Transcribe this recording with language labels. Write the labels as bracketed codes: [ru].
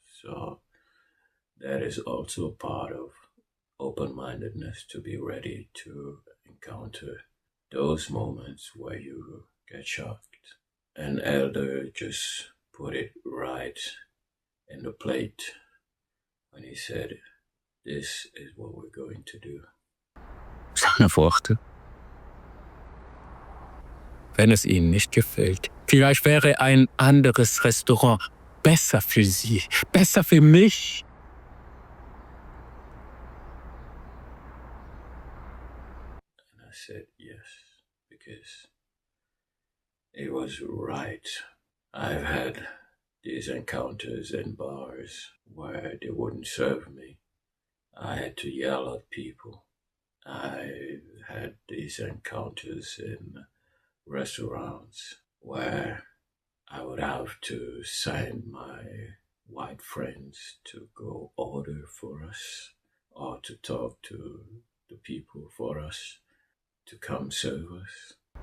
[en] So that is also a part of open-mindedness, to be ready to encounter those moments where you get shocked. An elder just put it right in the plate when he said, this is what we're going to do. [de] Seine Worte. Wenn es Ihnen nicht gefällt, vielleicht wäre ein anderes Restaurant besser für Sie, besser für mich. [en] And I said yes, because it was right. I've had these encounters in bars where they wouldn't serve me. I had to yell at people. I had these encounters in restaurants where I would have to sign my white friends to go order for us, or to talk to the people for us to come serve us.